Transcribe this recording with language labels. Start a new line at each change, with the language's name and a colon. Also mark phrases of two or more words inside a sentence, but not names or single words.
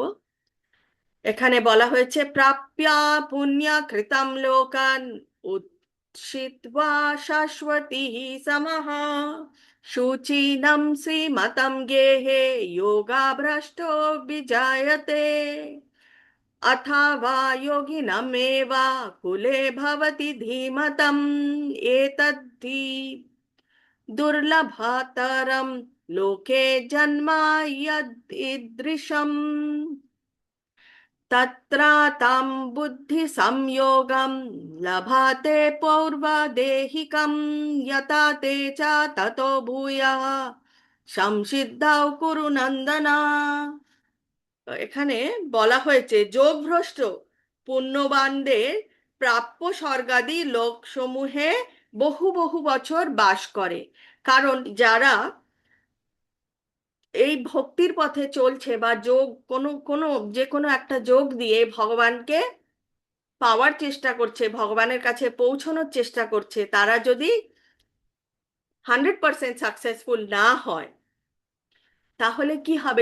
Bangla: এখানে বলা হয়েছে,
Sanskrit: প্রাপ্যা পুণ্য কৃতম লোকান উচ্ছিত্বা শাশ্বতী সমহ শুচিনম শ্রীমতম গেহে যোগাভ্রষ্টো বিজায়তে अथवा योगिनमेव कुले भवति धीमतम् एतद्धि दुर्लभतरं लोके जन्म यदीदृशम् तत्र तं बुद्धिसंयोगं लभते पौर्वदेहिकं यथा ते च ततो भूयः संसिद्धौ कुरु नन्दन।
Bangla: এখানে বলা হয়েছে, যোগভ্রষ্ট পুণ্যবানদের প্রাপ্য স্বর্গাদি লোকসমূহে বহু বহু বছর বাস করে। কারণ যারা এই ভক্তির পথে চলছে বা যোগ, কোনো কোনো যে কোনো একটা যোগ দিয়ে ভগবানকে পাওয়ার চেষ্টা করছে, ভগবানের কাছে পৌঁছানোর চেষ্টা করছে, তারা যদি 100% সাকসেসফুল না হয়, তাহলে কি হবে?